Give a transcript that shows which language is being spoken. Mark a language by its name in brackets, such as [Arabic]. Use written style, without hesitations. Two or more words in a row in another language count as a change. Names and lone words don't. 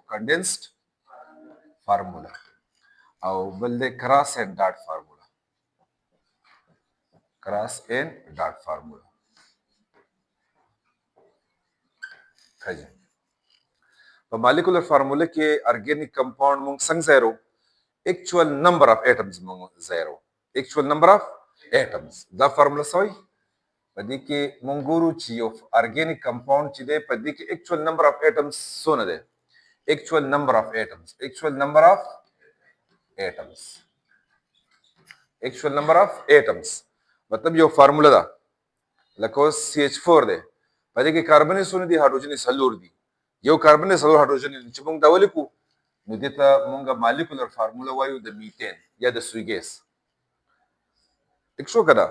[English] condensed formula [Pashto] او بل دی [English] cross and dot formula. cross and dot formula. [Pashto] ښه جي. په [English] molecular formula [Pashto] کې [English] organic compound [Pashto] موږ څنګه ځای وو؟ [English] actual number of atoms [Pashto] مونږ زیرو. [English] actual number of atoms [Pashto] دا فارمولا څه وایي؟ په دې کې مونږ ګورو چې یو [English] organic compound [Pashto] چې دی په دې کې [English] actual number of atoms [Pashto] څونه دی؟ [English] actual number of atoms actual number of atoms actual number of atoms [Pashto] مطلب یو فارمولا ده لکه اوس CH4 دی په دې کې کاربن څونه دي؟ هایدروجن څلور دي. یو کاربن څلور هایدروجن دي چې مونږ دا ولیکو نو دې ته مونږ [English] molecular formula [Pashto] وایو د میتین یا د سوی ګیس. ټیک شو که نه؟